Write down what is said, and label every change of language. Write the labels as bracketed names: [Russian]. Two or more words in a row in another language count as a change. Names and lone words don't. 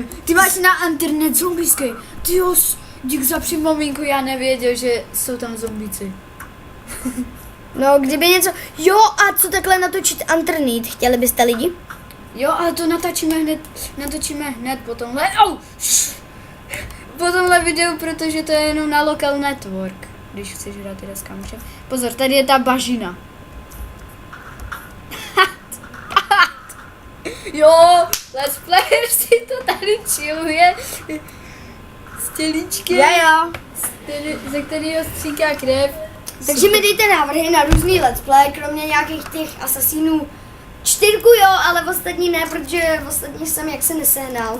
[Czech] Ty máš na internet [English] zombies game. [Czech] Ty jo, dík za připomínku, já nevěděl, že jsou tam zombíci. No, kdyby něco, jo, a co takhle natočit internet, chtěli byste lidi? Jo, ale to natočíme hned po tomhle. Po tomhle videu, protože to je jenom na [English] local network. [Czech] Když chceš hrát teda s kamošem. Pozor, tady je ta bažina. Jo, [English] let's player [Czech] si to tady chilluje s tělíčkem, Jo. ze kterého stříká krev. Takže mi dejte návrhy na různý [English] let's play, [Czech] kromě nějakých těch asasínů. 4 jo, ale ostatní ne, protože ostatní jsem jaksi nesehnal.